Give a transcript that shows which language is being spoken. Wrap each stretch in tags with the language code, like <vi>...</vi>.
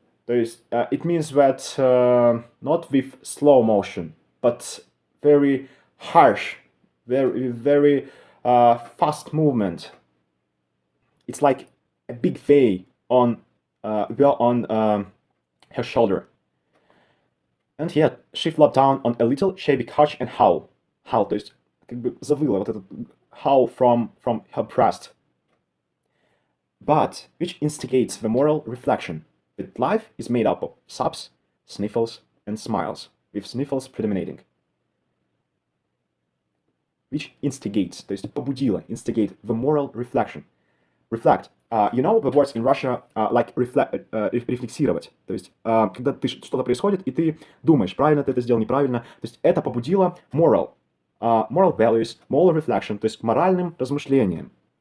<en>It means that not with slow motion, but very harsh, very fast movement. It's like a big V on her shoulder. And yet she flopped down on a little shabby couch and howl.</en> <ru>То есть как бы завыла вот этот</ru> <en>howl from her breast. But which instigates the moral reflection that life is made up of sobs, sniffles, and smiles, with sniffles predominating. Which instigates,</en> <ru>то есть побудила,</ru> <en>instigate the moral reflection. Reflect. You know the words in Russia like</en> <ru>рефлексировать. То есть, когда что-то происходит, и ты думаешь, правильно ты это сделал, неправильно. То есть, это побудило</ru> <en>moral values, moral reflection,</en> <ru>то есть к моральным размышлениям.</ru>